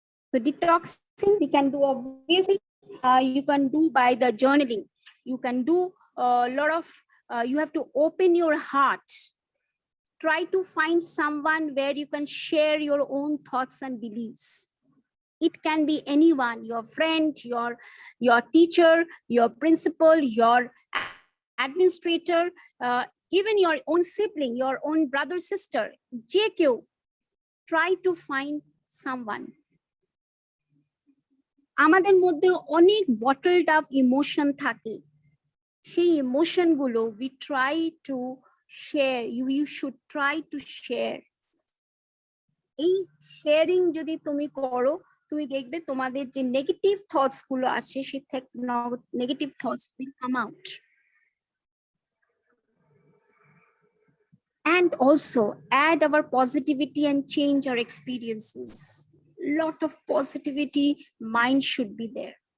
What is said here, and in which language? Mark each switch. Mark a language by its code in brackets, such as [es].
[en] So detoxing we can do obviously, you can do by the journaling, you can do a lot of, you have to open your heart, try to find someone where you can share your own thoughts and beliefs. It can be anyone, your friend, your teacher, your principal, your administrator, even your own sibling, your own brother, sister, JQ. Try to find someone. [bn] আমাদের মধ্যে অনেক বটলড up emotion থাকে, সেই emotion গুলো [en] we try to share, you should try to share. [bn] এই sharing যদি তুমি করো, তুমি দেখবে তোমাদের যে নেগেটিভ থটস গুলো আছে সেই negative thoughts [en] will come out. And also add our positivity and change our experiences. Lot of positivity mind should be there.